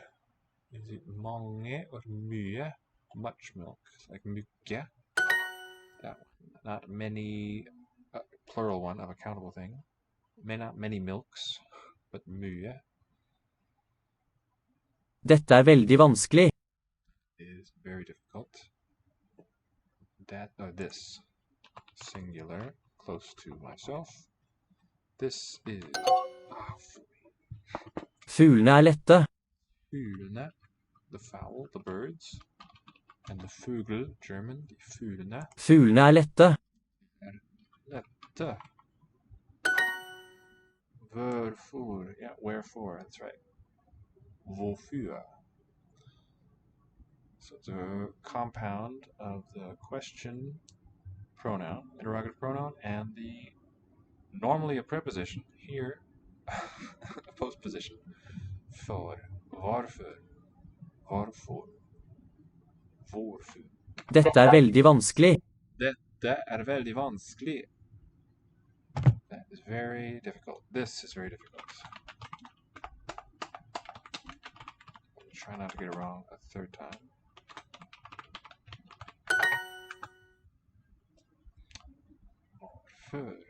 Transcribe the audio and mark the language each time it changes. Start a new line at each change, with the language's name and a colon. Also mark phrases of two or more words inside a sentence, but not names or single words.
English: Is it många or mye? Much milk. It's like mycket. That one. Not many, plural one of a countable thing. Not many milks, but mye
Norwegian: Dette er veldig vanskelig.
English: is very difficult. That, this, singular, close to myself. This is,
Norwegian: Fuglene er lette. fuglene,
English: the fowl, the birds, and the fugl, German, the fuglene,
Norwegian: Fuglene er lette. lette. Hvorfor,
English: yeah, wherefore, that's right.
Norwegian: Hvorfor.
English: So it's a compound of the question pronoun, interrogative pronoun, and the normally a preposition, here a postposition.
Swedish: For, varför, varför, hvorfor.
Norwegian: Dette er veldig vanskelig. Dette er veldig vanskelig.
English: That is very difficult. This is very difficult. Try not to get it wrong a third time. Varför.